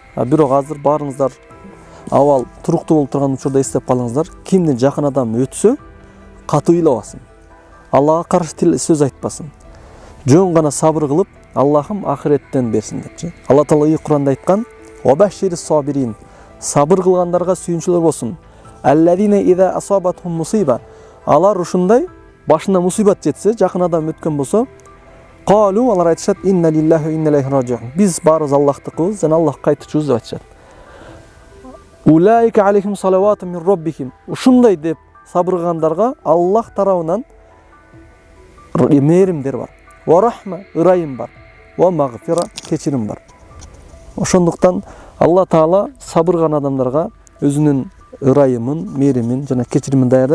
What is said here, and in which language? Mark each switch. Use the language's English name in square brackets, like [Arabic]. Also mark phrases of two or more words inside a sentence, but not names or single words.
[Kyrgyz] Бирок азыр баарыңыздар абал туруктуу болуп турган учурда эстеп калыңыздар. Кимдин жакын адам өтсө, катуу ыйлабасын. Аллага каршы сөз айтпасын. Жөн гана сабыр кылып, Аллахым ахиреттен берсин депчи. Алла Таала Кур'анда айткан: [Arabic] "وبشر الصابرين." [Kyrgyz] Сабыр кылгандарга сүйүнчүлөр болсун. [Arabic] الذين إذا أصابتهم مصيبة. [Kyrgyz] Алар ушундай башына мусибат жетсе, жакын адам өткөн болсо, калу, алар айтышат: [Arabic] "إنا لله وإنا إليه راجعون." [Kyrgyz] Биз баарыбыз Аллахтыкыбыз, жана Аллах кайтуучубуз деп айтышат. [Arabic] أولئك عليهم صلوات من ربهم. [Kyrgyz] Ушундай деп сабыр кылгандарга Аллах тарабынан мээримдер бар. [Arabic] ورحمة, [Kyrgyz] ырайым бар. [Arabic] ومغفرة, [Kyrgyz] кечирим бар. Ошондуктан Алла Таала сабыр кылган адамдарга өзүнүн ырайымын, мээримин жана кечиримин даярдайт.